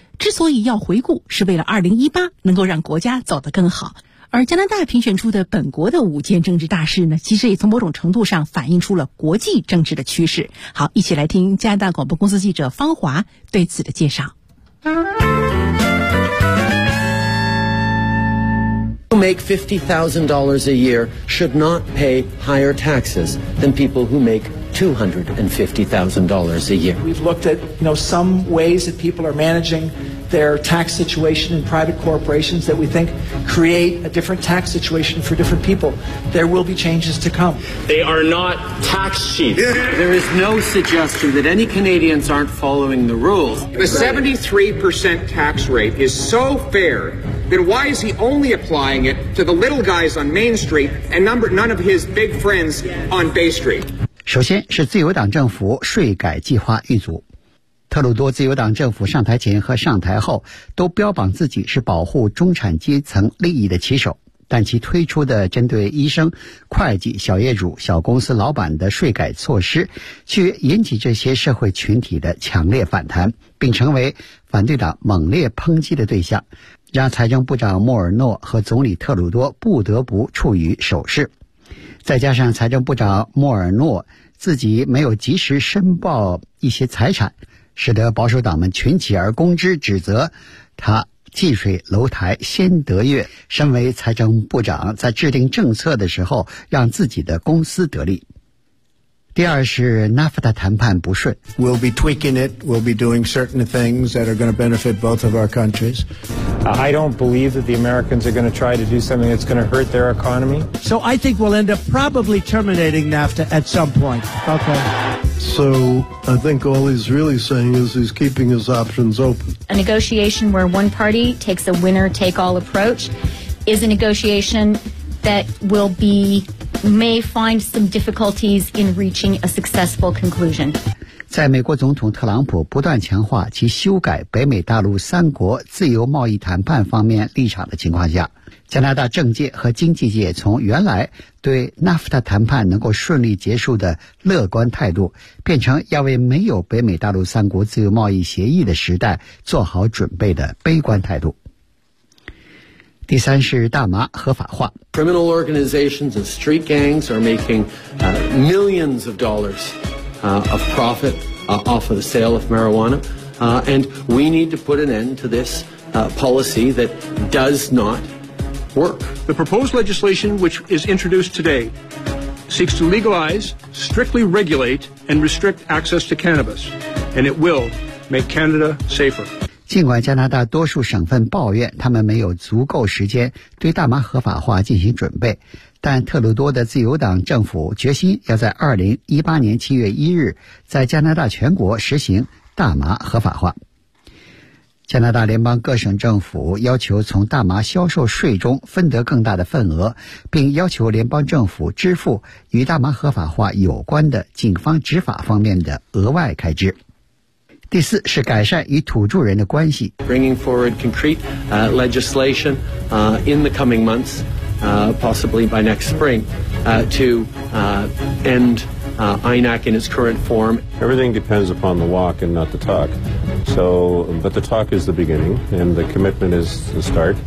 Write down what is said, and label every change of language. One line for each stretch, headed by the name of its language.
Chinese: 之所以要回顾，是为了2018能够让国家走得更好。而加拿大评选出的本国的5件政治大事呢，其实也从某种程度上反映出了国际政治的趋势。好，一起来听加拿大广播公司记者方华对此的介绍。
English: Who make $50,000 a year should not pay higher taxes than people who make $250,000 a year. We've looked at, you know, some ways that people are managing their tax situation in private corporations that we think create a different tax situation for different people. There will be changes to come. They are not tax cheats. There is no suggestion that any Canadians aren't following the rules. The 73% tax rate is so fair then why is he only applying it to the little guys on Main Street and none of his big friends on Bay Street?
Chinese: 首先是自由党政府税改计划遇阻。特鲁多自由党政府上台前和上台后都标榜自己是保护中产阶层利益的旗手，但其推出的针对医生、会计、小业主、小公司老板的税改措施却引起这些社会群体的强烈反弹，并成为反对党猛烈抨击的对象，让财政部长莫尔诺和总理特鲁多不得不处于守势。再加上财政部长莫尔诺自己没有及时申报一些财产，使得保守党们群起而攻之，指责他近水楼台先得月，身为财政部长在制定政策的时候让自己的公司得利。第二是 NAFTA 谈判不顺。
English: We'll be tweaking it, we'll be doing certain things that are going to benefit both of our countries. I don't believe that the Americans are going to try to do something that's going to hurt their economy. So I think we'll end up probably terminating NAFTA at some point. Okay. So I think all he's really saying is he's keeping his options open. A negotiation where one party takes a winner-take-all approach is a negotiation that may find some difficulties in reaching a successful conclusion.
Chinese: 在美国总统特朗普不断强化其修改北美大陆三国自由贸易谈判方面立场的情况下，加拿大政界和经济界从原来对 NAFTA 谈判能够顺利结束的乐观态度，变成要为没有北美大陆三国自由贸易协议的时代做好准备的悲观态度。第三是大麻合法化。
English: Criminal organizations and street gangs are making millions of dollars of profit off of the sale of marijuana and we need to put an end to this policy that does notwork. The proposed legislation which is introduced today seeks to legalize, strictly regulate, and restrict access to cannabis, and it will make Canada safer.
Chinese: 尽管加拿大多数省份抱怨他们没有足够时间对大麻合法化进行准备，但特鲁多的自由党政府决心要在2018年7月1日在加拿大全国实行大麻合法化。加拿大联邦各省政府要求从大麻销售税中分得更大的份额，并要求联邦政府支付与大麻合法化有关的警方执法方面的额外开支。第四是改善与土著人的关系。
English: Bringing forward concrete legislation in the coming months, possibly by next spring, to endINAC in its current form. Everything depends upon the walk and not the talk. So, but the talk is the beginning and the commitment is the start.